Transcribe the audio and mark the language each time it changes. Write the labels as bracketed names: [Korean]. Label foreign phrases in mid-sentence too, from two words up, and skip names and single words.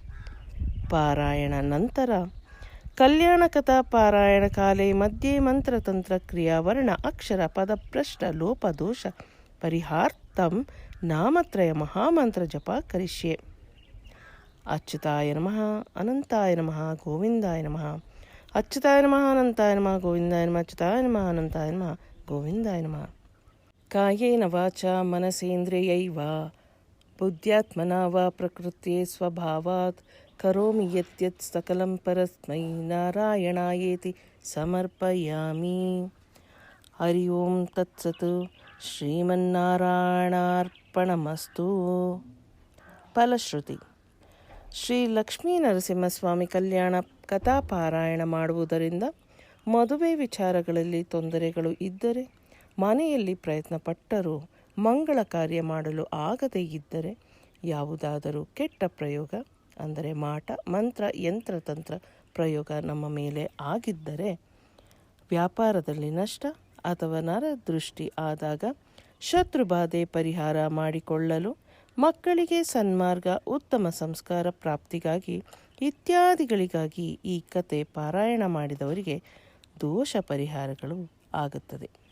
[Kannada] ಪಾರಾಯಣ ನಂತರ [Sanskrit] ಕಲ್ಯಾಣ ಕಥಾ ಪಾರಾಯಣ ಕಾಲೇ ಮಧ್ಯೆ ಮಂತ್ರತಂತ್ರ ಕ್ರಿಯಾವರ್ಣ ಅಕ್ಷರ ಪದಭ್ರಷ್ಟ ಲೋಪದೋಷ ಪರಿಹಾರ್ಥಂ ನಾಮತ್ರಯ ಮಹಾಮಂತ್ರ ಜಪ ಕರಿಷ್ಯೆ. ಅಚ್ಯುತಾಯ ನಮಃ, ಅನಂತಾಯ ನಮಃ, ಗೋವಿಂದಾಯ ನಮಃ. ಅಚ್ಯುತಾಯ ನಮಃ, ಅನಂತಾಯ ನಮಃ, ಗೋವಿಂದಾಯ ನಮಃ. ಅಚ್ಯುತಾಯ ನಮಃ, ಅನಂತಾಯ ನಮಃ, ಗೋವಿಂದಾಯ ನಮಃ. ಕಾಯೇನ ವಾಚ ಮನಸೇಂದ್ರಿಯೈವ ಬುದ್ಧ್ಯಾತ್ಮನಾ ವಾ ಪ್ರಕೃತ್ಯೇ ಸ್ವಭಾವಾತ್ ಕರೋಮಿ ಯತ್ ಸಕಲಂ ಪರಸ್ಮೈ ನಾರಾಯಣಾಯೇತಿ ಸಮರ್ಪಯಾಮಿ. ಹರಿ ಓಂ ತತ್ಸತ್. ಶ್ರೀಮನ್ನಾರಾಯಣಾರ್ಪಣಮಸ್ತು. [Kannada] ಫಲಶ್ರುತಿ. ಶ್ರೀ ಲಕ್ಷ್ಮೀ ನರಸಿಂಹಸ್ವಾಮಿ ಕಲ್ಯಾಣ ಕಥಾ ಪಾರಾಯಣ ಮಾಡುವುದರಿಂದ ಮದುವೆ ವಿಚಾರಗಳಲ್ಲಿ ತೊಂದರೆಗಳು ಇದ್ದರೆ, ಮನೆಯಲ್ಲಿ ಪ್ರಯತ್ನಪಟ್ಟರೂ ಮಂಗಳ ಕಾರ್ಯ ಮಾಡಲು ಆಗದೇ ಇದ್ದರೆ, ಯಾವುದಾದರೂ ಕೆಟ್ಟ ಪ್ರಯೋಗ ಅಂದರೆ ಮಾಟ, ಮಂತ್ರ, ಯಂತ್ರತಂತ್ರ ಪ್ರಯೋಗ ನಮ್ಮ ಮೇಲೆ ಆಗಿದ್ದರೆ, ವ್ಯಾಪಾರದಲ್ಲಿ ನಷ್ಟ ಅಥವಾ ನರದೃಷ್ಟಿ ಆದಾಗ ಶತ್ರುಬಾಧೆ ಪರಿಹಾರ ಮಾಡಿಕೊಳ್ಳಲು, ಮಕ್ಕಳಿಗೆ ಸನ್ಮಾರ್ಗ, ಉತ್ತಮ ಸಂಸ್ಕಾರ ಪ್ರಾಪ್ತಿಗಾಗಿ ಇತ್ಯಾದಿಗಳಿಗಾಗಿ ಈ ಕತೆ ಪಾರಾಯಣ ಮಾಡಿದವರಿಗೆ ದೋಷ ಪರಿಹಾರಗಳು ಆಗುತ್ತದೆ.